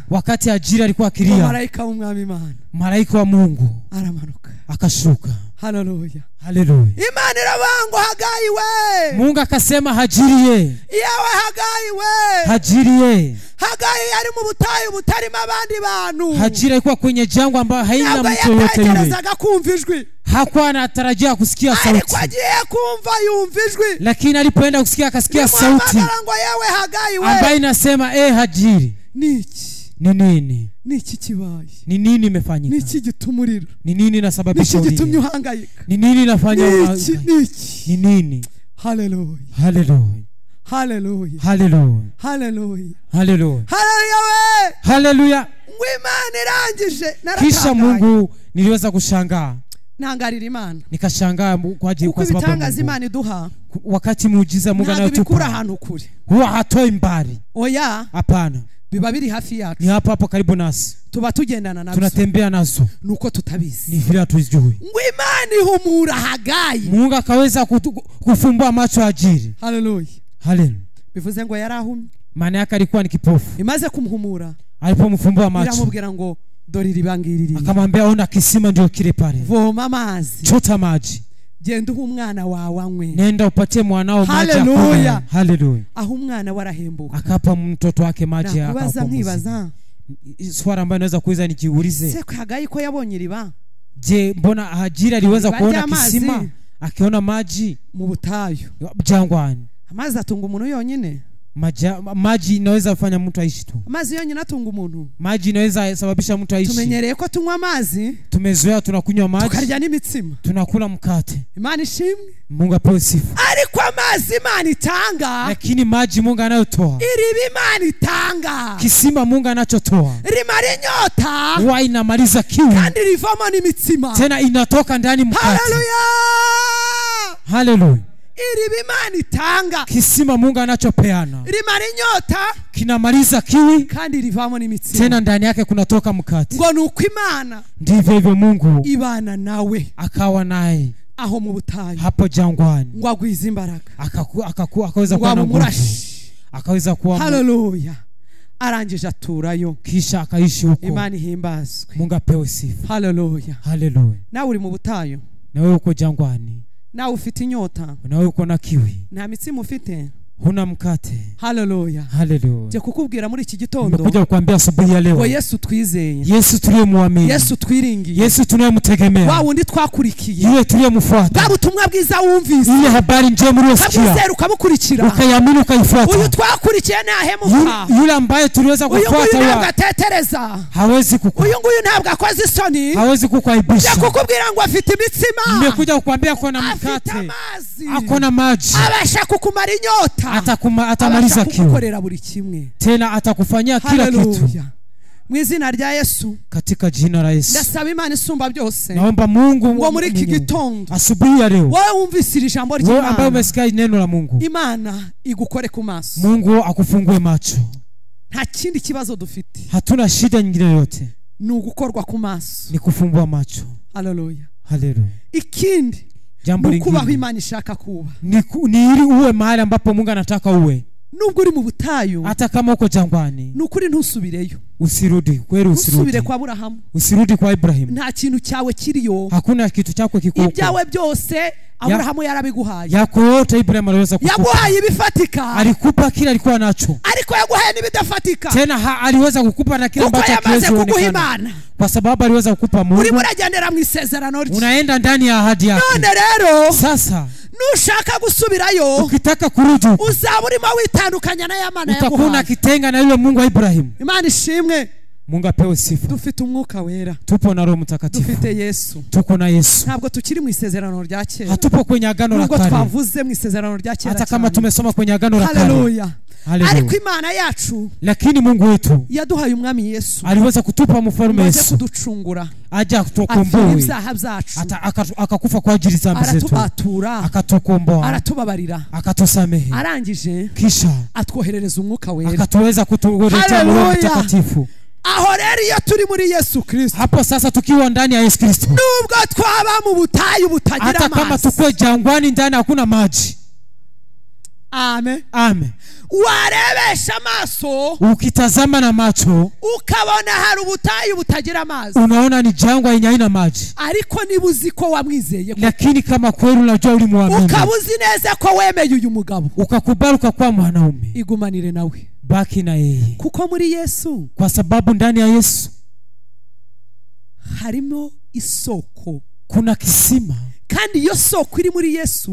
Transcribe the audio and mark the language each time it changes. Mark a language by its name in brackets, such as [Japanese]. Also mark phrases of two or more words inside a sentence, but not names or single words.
[Swahili] wakati Hajiri alikuwa akilia [Kinyarwanda] malaika w'umwami Imana [Swahili] malaika wa Mungu [Kinyarwanda] aramanuka [Swahili] akashuka [Kinyarwanda] haleluya Imana irabango Hagayi we [Swahili] Mungu akasema Hajiri ye [Kinyarwanda] yawe Hagayi we [Swahili] Hajiri ye [Kinyarwanda] Hagayi yari mu butayu butarimo abandi bantu [Swahili] Hajiri alikuwa kwenye jangwa ambapo haina mtu yote yule [Kinyarwanda] yatekerezaga kumva ijwi [Swahili] hakuwa anatarajia kusikia sauti [Kinyarwanda] ariko agiye kumva yumva ijwi [Swahili] lakini alipoenda kusikia akasikia sauti [Kinyarwanda] ngo yawe Hagayi we [Swahili] ambayo inasema Hajiri ni nini [Kinyarwanda] niki kibaye [Swahili] ni nini imefanyika [Kinyarwanda] niki gitumurira [Swahili] ni nini inasababisha [Kinyarwanda] niki gitumye uhangayika [Swahili] ni nini inafanya ni nini haleluya [Kinyarwanda] Imana irangije [Swahili] kisha Mungu niliweza kushangaa [Kinyarwanda] nangarira Imana [Swahili] nikashangaa kwa sababu [Kinyarwanda] bitangaza Imana iduha [Swahili] wakati muujiza Mungu anayotupa [Kinyarwanda] ahantu kure [Swahili] huwa hatoi mbali hapana [Kinyarwanda] biba biri hafi yacu [Swahili] ni hapo karibu nasi [Kinyarwanda] tuba tugendana nazo [Swahili] tunatembea nazo [Kinyarwanda] nuko tutabizi [Swahili] ni vile tujui [Kinyarwanda] Imana ihumura Hagayi [Swahili] Mungu akaweza kufumbua macho Hajiri haleluya [Kinyarwanda] bivuze ngo yarahumye [Swahili] maana yake alikuwa ni kipofu. [Kinyarwanda] Imaze kumhumura, [Swahili] alipomfumbua macho [Kinyarwanda] iramubwira ngo dori ribangiriri, [Swahili] akamwambia ona kisima ndio kile pale, [Kinyarwanda] voma amazi, [Swahili] chota maji, [Kinyarwanda] genda uha umwana wawe anywe, [Swahili] nenda upatie mwanao maji akunywe. Haleluya. [Kinyarwanda] Aho umwana warahembuka, [Swahili] akapa mtoto wake maji [Kinyarwanda] nkibaza [Swahili] swala ambayo naweza kuuliza nijiulize, [Kinyarwanda] se Hagai ko yabonye riba, [Swahili] je mbona Hajira aliweza kuona kisima akiona maji [Kinyarwanda] mu butayu [Swahili] jangwani? [Kinyarwanda] Amazi atunga umuntu yonyine, [Swahili] maji inaweza kufanya mtu aishi tu. [Kinyarwanda] Amazi yonyine atunga umuntu, [Swahili] maji inaweza sababisha mtu aishi. [Kinyarwanda] Tumenyereye ko tunywa amazi, [Swahili] tumezoea tunakunywa maji, [Kinyarwanda] tukarya n'imitsima, [Swahili] tunakula mkate. [Kinyarwanda] Imana ishimwe, [Swahili] Mungu apewe sifa. [Kinyarwanda] Ariko amazi Imana itanga, [Swahili] lakini maji Mungu anayotoa, [Kinyarwanda] iriba Imana itanga, [Swahili] kisima Mungu anachotoa, [Kinyarwanda] rimara inyota, [Swahili] huwa inamaliza kiu, [Kinyarwanda] kandi rivamo n'imitsima, [Swahili] tena inatoka ndani mkate. Haleluya, haleluya. [Kinyarwanda] Iriba Imana itanga, [Swahili] kisima Mungu anachopeana, [Kinyarwanda] rimara inyota, [Swahili] kinamaliza kiwi, [Kinyarwanda] kandi rivamo n'imitsima, [Swahili] tena ndani yake kunatoka mkate. [Kinyarwanda] Ngo nuko Imana [Swahili] ndivyo hivyo Mungu [Kinyarwanda] ibana nawe, [Swahili] akawa naye [Kinyarwanda] aho mu butayu, [Swahili] hapo jangwani, [Kinyarwanda] ngo agwiza imbaraga, [Swahili] akaweza kuwa na nguvu, akaweza kuwa. [Kinyarwanda] Haleluya. Arangije aturayo, [Swahili] kisha akaishi huko. [Kinyarwanda] Imana ihimbazwe, [Swahili] Mungu apewe sifa. Haleluya. Haleluya. [Kinyarwanda] Nawe uri mu butayu, [Swahili] nawe uko jangwani, [Kinyarwanda] nawe ufite inyota, [Swahili] nawe uko na kiwi, [Kinyarwanda] nta mitsima ufite, [Swahili] huna mkate. Haleluya. Haleluya. [Kinyarwanda] Je kukubwira muri iki gitondo, [Swahili] nimekuja kukuambia asubuhi ya leo, [Kinyarwanda] ngo Yesu twizeye, [Swahili] Yesu tuliyemwamini, [Kinyarwanda] Yesu twiringiye, [Swahili] Yesu tunayemtegemea, [Kinyarwanda] wa wundi twakurikiye, [Swahili] yeye tuliyemfuata, [Kinyarwanda] bwa butumwa bwiza wumvise, [Swahili] ile habari njema uliyosikia, [Kinyarwanda] ukabwizera ukabukurikira, [Swahili] ukayamini ukaifuata. [Kinyarwanda] Uyu twakurikiye nahemuka, [Swahili] yule ambaye tuliweza kufuata, [Kinyarwanda] uyu agatetereza, [Swahili] hawezi [Kinyarwanda] uyu nguyu ntabwo akoze isoni, [Swahili] hawezi kukuaibisha. [Kinyarwanda] Je kukubwira ngo afite imitsima, [Swahili] nimekuja kukuambia kuna mkate, akona maji, [Kinyarwanda] abasha kukumara inyota, [Swahili] atamaliza kiu, [Kinyarwanda] kukorera buri kimwe, [Swahili] tena atakufanyia kila kitu. [Kinyarwanda] Mwizina rya Yesu, [Swahili] katika jina la Yesu, [Kinyarwanda] ndasaba Imana isumba byose, [Swahili] naomba Mungu [Kinyarwanda] ngo muri iki gitondo, [Swahili] asubuhi ya leo, [Kinyarwanda] wewe umvise ijambo ry'Imana, [Swahili] wewe ambaye umesikia neno la Mungu, [Kinyarwanda] Imana igukore ku maso, [Swahili] Mungu akufungue macho. [Kinyarwanda] Nta kindi kibazo dufite, [Swahili] hatuna shida nyingine yote, [Kinyarwanda] ni ugukorwa ku maso, [Swahili] ni kufumbua macho. Haleluya. Haleluya. [Kinyarwanda] Ikindi, [Swahili] jambo lingine, [Kinyarwanda] kubaho Imana ishaka kuba, [Swahili] ni ili uwe mahali ambapo Mungu anataka uwe. [Kinyarwanda] Nubwo uri mu butayu, [Swahili] hata kama uko jangwani, [Kinyarwanda] nukuri ntusubireyo, [Swahili] usirudi kweli, usirudi kwa Abrahamu, usirudi kwa Ibrahim. [Kinyarwanda] Nta kintu cyawe kiriyo, [Swahili] hakuna kitu chako kiko, [Kinyarwanda] ibyawe byose Abrahamu yarabiguhaye, [Swahili] yako yote Ibrahim aliweza kukupa, [Kinyarwanda] yaguhaye ibifatika, [Swahili] alikupa kila alikuwa nacho, [Kinyarwanda] ariko yaguhaye nibidafatika, [Swahili] tena aliweza kukupa na kile ambacho hakiwezi kuonekana, kwa sababu aliweza kukupa Mungu. [Kinyarwanda] Uri muragendera mu isezerano rye, [Swahili] unaenda ndani ya ahadi yake. [Kinyarwanda] None rero [Swahili] sasa [Kinyarwanda] nushaka gusubirayo, [Swahili] ukitaka kurudi, [Kinyarwanda] uzaba urimo witandukanya na Yamana yaguhaye, [Swahili] utakuna kitenga na yule Mungu wa Ibrahim. [Kinyarwanda] Imana ishimwe. [Swahili] Mungu apewe sifa. [Kinyarwanda] Dufite umwuka wera, [Swahili] tupo na Roho Mtakatifu, [Kinyarwanda] dufite Yesu, [Swahili] tuko na Yesu. [Kinyarwanda] Ntabwo tukiri mu isezerano rya kera, [Swahili] hatupo kwenye agano la kale, [Kinyarwanda] nubwo twavuze mu isezerano rya kera, [Swahili] hata kama tumesoma kwenye agano la kale. Haleluya. Haleluya. [Kinyarwanda] Ariko Imana yacu, [Swahili] lakini Mungu wetu [Kinyarwanda] yaduhaye umwami Yesu, [Swahili] aliweza kutupa mfalme Yesu, [Kinyarwanda] kuducungura, [Swahili] aja kutukomboa, akakufa kwa ajili za dhambi zetu, akatukomboa, [Kinyarwanda] aratubabarira, [Swahili] akatusamehe, [Kinyarwanda] arangije [Swahili] kisha [Kinyarwanda] atwoherereza umwuka wera, [Swahili] akatuweza kutuletea Roho Mtakatifu. [Kinyarwanda] Aho rero iyo turi muri Yesu Kristo, [Swahili] hapo sasa tukiwa ndani ya Yesu Kristo, [Kinyarwanda] nubwo twaba mu butayu butagira maji, [Swahili] hata kama tukue jangwani ndani hakuna maji. Amen. Amen. [Kinyarwanda] Warebesha maso, [Swahili] ukitazama na macho, [Kinyarwanda] ukabona hari ubutayu butagira mazi, [Swahili] unaona ni jangwa yenye haina maji. [Kinyarwanda] Ariko nibuzi ko wamwizeye, [Swahili] lakini kama kweli unajua ulimwamini, [Kinyarwanda] ukabuzi neza ko wemeye uyu mugabo, [Swahili] ukakubali ukakuwa mwanaume, [Kinyarwanda] igumanire nawe, [Swahili] baki na yeye, [Kinyarwanda] kuko muri Yesu, [Swahili] kwa sababu ndani ya Yesu [Kinyarwanda] harimo isoko, [Swahili] kuna kisima, [Kinyarwanda] kandi iyo soko iri muri Yesu,